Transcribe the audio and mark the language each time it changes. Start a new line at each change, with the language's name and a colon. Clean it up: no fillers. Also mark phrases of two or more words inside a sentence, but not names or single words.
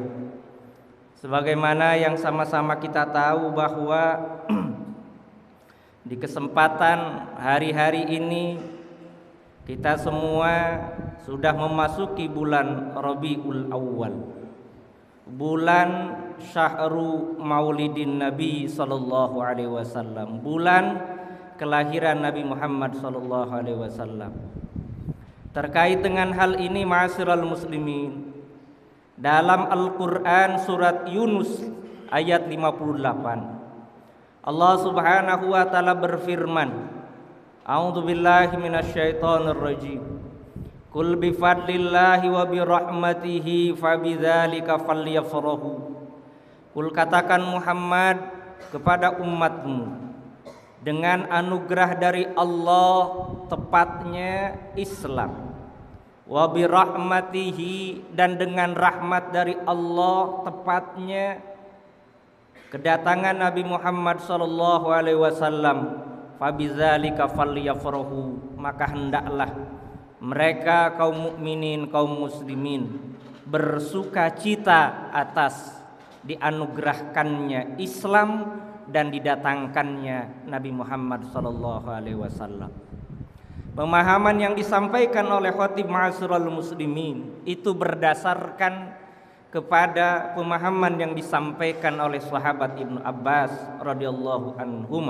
Indonesian: Sebagaimana yang sama-sama kita tahu bahwa di kesempatan hari-hari ini kita semua sudah memasuki bulan Rabiul Awwal, bulan
Arabic: شهر مولد النبي صلى الله عليه وسلم,
Indonesian: bulan kelahiran Nabi Muhammad
Arabic: صلى الله عليه وسلم.
Indonesian: Terkait dengan hal ini,
Arabic: معاشر المسلمين,
Indonesian: dalam Al-Quran surat Yunus ayat 58 Allah
Arabic: سبحانه وتعالى
Indonesian: berfirman,
Arabic: أعوذ بالله من الشيطان الرجيم. قل بفضل الله وبرحمته فبذلك فليفرحوا.
Indonesian: Qul, katakan Muhammad kepada umatmu, dengan anugerah dari Allah, tepatnya Islam,
Arabic: وبرحمته,
Indonesian: dan dengan rahmat dari Allah, tepatnya kedatangan Nabi Muhammad
Arabic: صلى الله عليه وسلم, فبذلك فليفرحوا,
Indonesian: maka hendaklah mereka kaum mukminin, kaum muslimin bersukacita atas dianugerahkannya Islam dan didatangkannya Nabi Muhammad
Arabic: صلى الله عليه وسلم.
Indonesian: Pemahaman yang disampaikan oleh khatib
Arabic: معاشر المسلمين
Indonesian: itu berdasarkan kepada pemahaman yang disampaikan oleh sahabat Ibnu Abbas
Arabic: رضي الله عنهما.